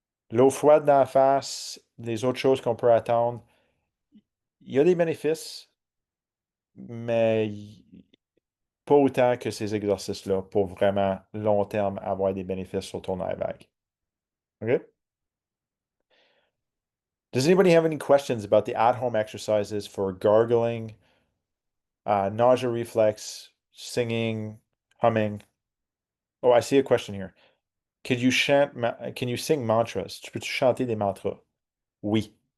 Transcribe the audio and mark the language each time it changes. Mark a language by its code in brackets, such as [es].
[fr] L'eau froide dans la face, les autres choses qu'on peut attendre, il y a des bénéfices, mais pas autant que ces exercices-là pour vraiment long terme avoir des bénéfices sur ton nerf vague. OK? [en] Does anybody have any questions about the at-home exercises for gargling, nausea reflex, singing, humming? Oh, I see a question here. Can you sing mantras? [fr] Tu peux-tu chanter des mantras? Oui.